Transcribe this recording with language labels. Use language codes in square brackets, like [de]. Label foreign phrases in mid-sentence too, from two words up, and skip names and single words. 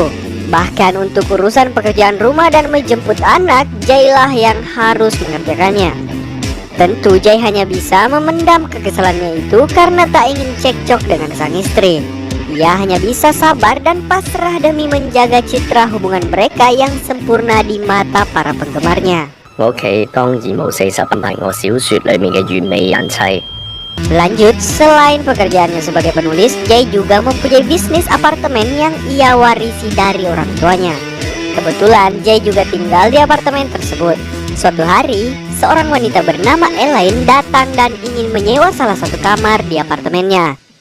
[id] Bahkan untuk urusan pekerjaan rumah dan menjemput anak, Jay lah yang harus mengerjakannya. Tentu Jay hanya bisa memendam kekesalannya itu karena tak ingin cekcok dengan sang istri. Ia hanya bisa sabar dan pasrah demi menjaga citra hubungan mereka yang sempurna di mata para penggemarnya. [yue] 我屋企當然冇40係我小說裡面嘅完美人妻。 [id] Lanjut, selain pekerjaannya sebagai penulis, Jay juga mempunyai bisnis apartemen yang ia warisi dari orang tuanya. Kebetulan Jay juga tinggal di apartemen tersebut. Suatu hari, seorang wanita bernama Elaine datang dan ingin menyewa salah satu kamar di apartemennya.